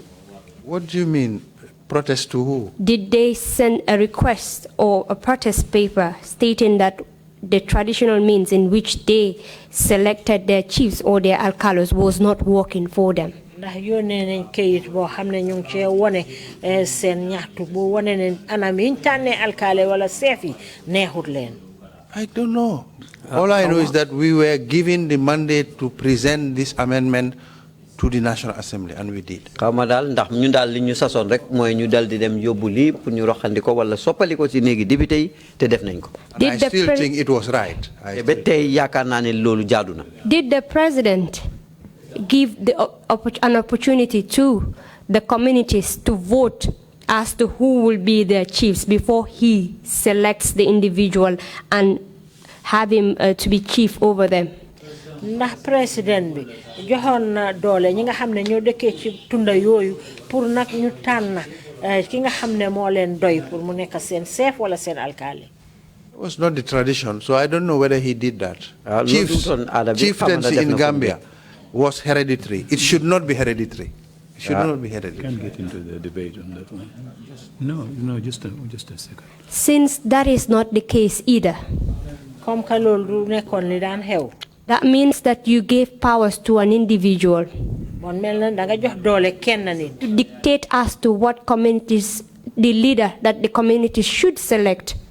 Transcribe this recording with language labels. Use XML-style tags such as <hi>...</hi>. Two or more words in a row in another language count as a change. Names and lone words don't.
<en>What do you mean? Protest to who? Did they send a request or a protest paper stating that the traditional means in which they selected their chiefs or their alcalos was not working for them?</en> <wo>Ndax yónnee nañ kayit boo xam ne ñu ngi cee wone seen ñaxtu bu wone ne anam yi ñu tànnee alkaale wala chef yi neexut leen.</wo> <en>I don't know. All I know is that we were given the mandate to present this amendment to the National Assembly, and we did.</en> <wo>Xaw ma daal ndax ñun daal li ñu sasoon rek mooy ñu dal di dem yóbbu lii pour ñu roxandi ko wala soppali ko ci néegi député yi te def nañ ko.</wo> <en>And I still think it was right.</en> <wo>Ba tey yaakaar naa ne loolu jaadu na.</wo> <en>Did the president give an opportunity to the communities to vote as to who will be their chiefs before he selects the individual and have him to be chief over them?</en> <wo>Ndax président bi joxoon na doole ñi nga xam ne ñoo dëkkee ci tunda yooyu pour nag ñu tànn ki nga xam ne moo leen doy pour mu nekk seen chef wala seen alkaali.</wo> <en>It was not the tradition, so I don't know whether he did that. Chieftaincy in Gambia was hereditary. It should not be hereditary. It should not be hereditary. Can't get into the debate on that one. No, just a second. Since that is not the case either, that means that you gave powers to an individual to dictate as to what communities, the leader that the community should select.</en>